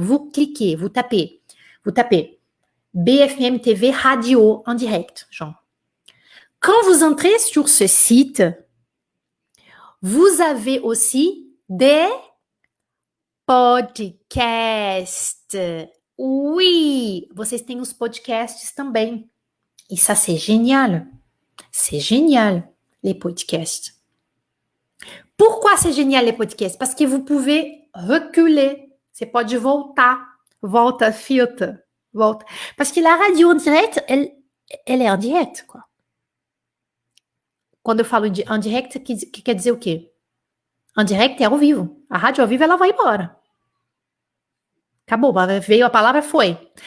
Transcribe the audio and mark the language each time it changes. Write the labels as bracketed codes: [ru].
[fr] Vous cliquez, vous tapez BFM TV radio en direct, genre. Quand vous entrez sur ce site, vous avez aussi des podcasts. [pt] Oui, vocês têm os podcasts também. [fr] Et ça, c'est génial. C'est génial, les podcasts. Pourquoi c'est génial, les podcasts? Parce que vous pouvez reculer. [pt] Você pode voltar. Volta, filtra. Volta. [fr] Parce que la radio en direct, elle est en direct, quoi. [pt] Quando eu falo en direct, que quer dizer o quê? En direct é ao vivo. A rádio ao vivo, ela vai embora. Acabou, veio a palavra, foi.